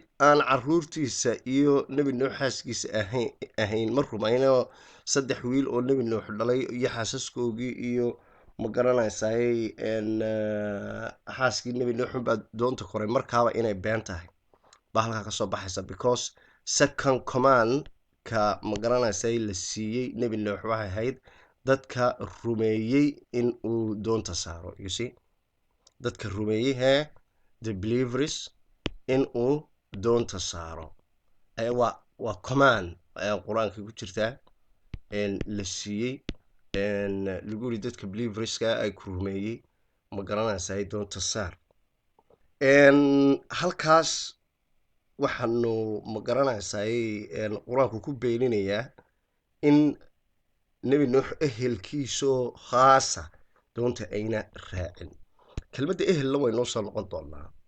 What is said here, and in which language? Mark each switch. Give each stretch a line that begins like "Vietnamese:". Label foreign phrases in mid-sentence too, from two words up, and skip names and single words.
Somali: aan caruurtiisa iyo nebi nuux xaaskiisa ahayn ma rumayno 3 wiil oo nebi nuux dhalay iyo xaasaskoogii iyo ma garanaysaay xaaskii nebi nuux baa doonta koray markaaba inay been tahay baa halkaa kasoo baxaysa because
English: second command
Somali: ka ma garanaysaay la siiyey nebi nuux waxay ahayd dadka rumeeyey in uu doonta saaro
English: you see
Somali: dadka rumeeyey
English: the believers
Somali: in uu doonta saaro waa command ayaa qur-aanka ku jirtaa la siiyey lagu yidhi dadka believerska ay ku rumeeyey ma garanaysaa doonta saar halkaas waxaanu ma garanaysaay qur-aanku ku beeninayaa in nebi nuux ehelkiisoo khaasa doonta ayna raacin kelmadda ehelna way noo soo noqon doonaa